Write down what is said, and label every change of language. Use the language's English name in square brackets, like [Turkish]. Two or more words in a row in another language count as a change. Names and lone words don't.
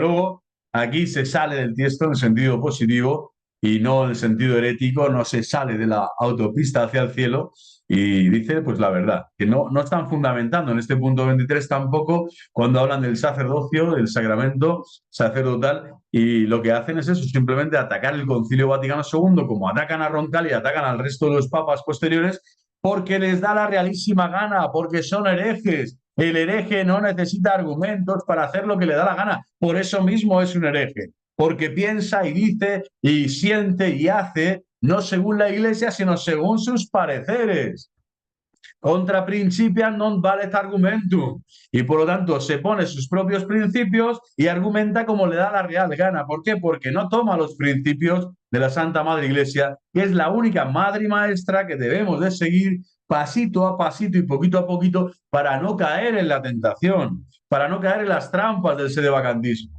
[Spanish] luego aquí se sale del tiesto en el sentido positivo y no en el sentido herético, no se sale de la autopista hacia el cielo y dice pues la verdad, que no están fundamentando en este punto 23 tampoco cuando hablan del sacerdocio, del sacramento sacerdotal, y lo que hacen es eso, simplemente atacar el Concilio Vaticano II como atacan a Roncal y atacan al resto de los papas posteriores porque les da la realísima gana, porque son herejes. El hereje no necesita argumentos para hacer lo que le da la gana. Por eso mismo es un hereje, porque piensa y dice y siente y hace no según la Iglesia, sino según sus pareceres. [Latin] Contra principia non valet argumentum. [Spanish] Y por lo tanto se pone sus propios principios y argumenta como le da la real gana. ¿Por qué? Porque no toma los principios de la Santa Madre Iglesia, que es la única madre y maestra que debemos de seguir pasito a pasito y poquito a poquito para no caer en la tentación, para no caer en las trampas del sedevacantismo.